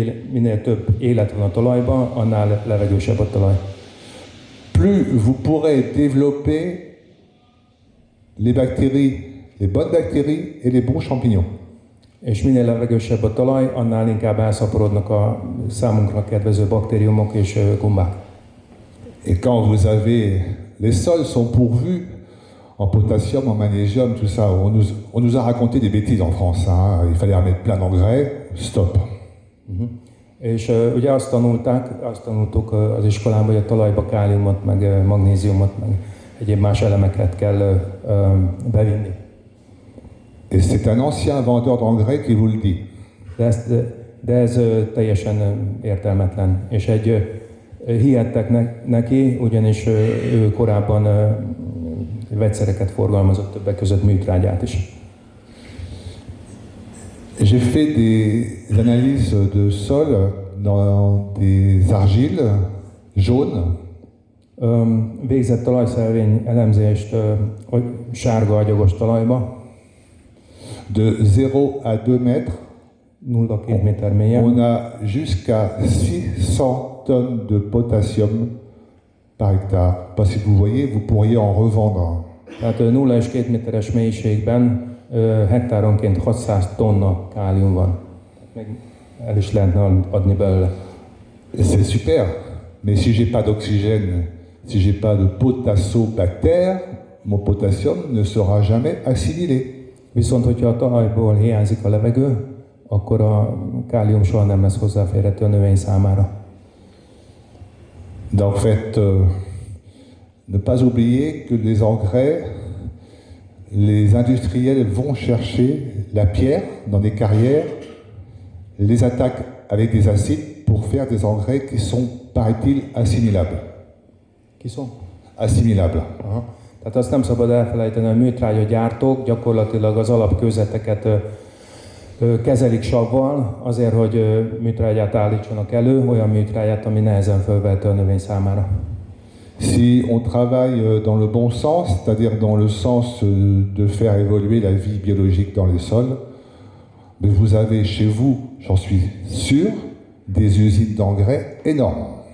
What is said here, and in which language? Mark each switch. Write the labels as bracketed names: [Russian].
[Hungarian] Minél több élet van a talajban, annál levegősebb a talaj. [French] Plus vous pourrez développer les bactéries, les bonnes bactéries et les bons champignons. [Hungarian] És minél levegősebb a talaj, annál inkább elszaporodnak a számunkra kedvező baktériumok és gombák. [French] Et quand vous avez, les sols sont pourvus en potassium, en magnésium, tout ça. On nous a raconté des bêtises en France. Hein. Il fallait en mettre plein d'engrais. Stop. [Hungarian] És ugye azt tanultuk az iskolában, hogy a talajba káliumot, meg magnéziumot, meg egyéb más elemeket kell bevinni. [French] Et c'est un ancien vendeur d'engrais qui vous le dit. [Hungarian] De ez teljesen értelmetlen. És hihettek neki, ugyanis ő korábban vegyszereket forgalmazott, többek között műtrágyát is. [French] J'ai fait des analyses de sol dans des argiles jaunes. [Hungarian] Végzett talajszelvény elemzést sárga agyagos talajba. [French] De 0 à 2 mètres, [Hungarian] 0-2 méter mélyen. [French] On a jusqu'à 600 tonnes de potassium par hectare. Parce que vous voyez, vous pourriez en revendre. [Hungarian] Tehát 0 és 2 méteres mélységben hektáronként 600 tonna kálium van. Meg el is lehetne adni belőle. [French] C'est super, mais si j'ai pas d'oxygène, si j'ai pas de potasso-bactère, mon potassium ne sera jamais assimilé. [Hungarian] Viszont, hogyha a talajból hiányzik a levegő, akkor a kálium soha nem lesz hozzáférhető a növény számára. [French] Donc, en fait, ne pas oublier que les engrais, les industriels vont chercher la pierre dans des carrières, les attaquent avec des acides pour faire des engrais qui sont, paraît-il, assimilables. Assimilables. Aha. [Hungarian] Tehát azt nem szabad elfelejteni, hogy a műtrágyagyártók gyakorlatilag az alapkőzeteket kezelik savval, azért, hogy műtrágyát állítsanak elő, olyan műtrágyát, ami nehezen fölvehető a növény számára. [French] Si on travaille dans le bon sens, c'est-à-dire dans le sens de faire évoluer la vie biologique dans les sols, vous avez chez vous, j'en suis sûr, des usines d'engrais énormes.